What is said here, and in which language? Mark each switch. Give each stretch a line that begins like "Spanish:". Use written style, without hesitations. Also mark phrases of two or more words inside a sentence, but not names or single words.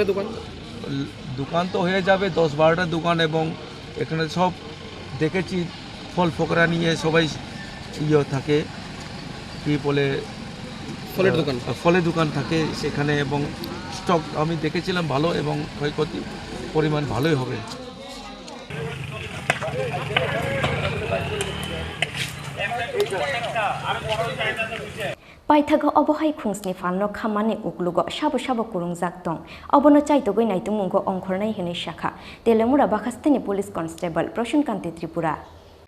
Bangla: দোকান তো হয়ে যাবে 10-12টা দোকান এবং এখানে সব দেখেছি ফল ফকরা নিয়ে সবাই থাকে কি বলে ফলের দোকান থাকে সেখানে এবং স্টক আমি দেখেছিলাম ভালো এবং ক্ষয়ক্ষতির পরিমাণ ভালোই হবে
Kok Borok: Paithago obohai khungsni falno khamani uklugo sabo kurungjak tong obono chaitogoi naitumunggo ongkhornai hinai shakha Telemura Bakastani Police Constable Proshon Kanti Tripura